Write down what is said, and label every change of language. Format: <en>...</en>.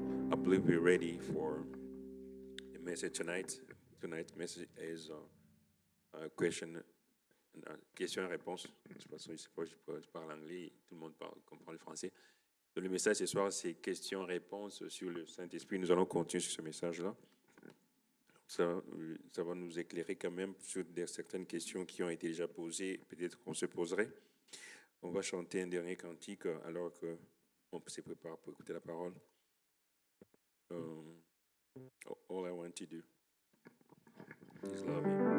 <en>I believe we're ready for the message tonight. Tonight's message is a</en> <fr>question-réponse. Je sais pas si je parle anglais, tout le monde comprend le français. Donc, le message ce soir, c'est question-réponse sur le Saint-Esprit. Nous allons continuer sur ce message-là. Ça va nous éclairer quand même sur certaines questions qui ont été déjà posées, peut-être qu'on se poserait. On va chanter un dernier cantique alors qu'on se prépare pour écouter la parole.</fr> <en>All I want to do is love you.</en>